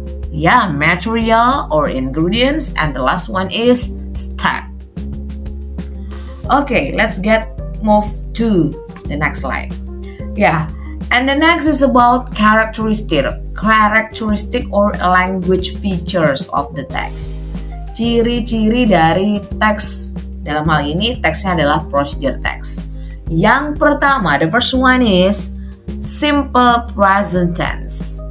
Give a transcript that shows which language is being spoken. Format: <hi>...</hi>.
<en>Yeah, material or ingredients, and the last one is step. Okay, let's move to the next slide. Yeah, and the next is about characteristic or language features of the text.</en> <id>Ciri-ciri dari teks, dalam hal ini teksnya adalah procedure text. Yang pertama,</id> <en>the first one is simple present tense.</en>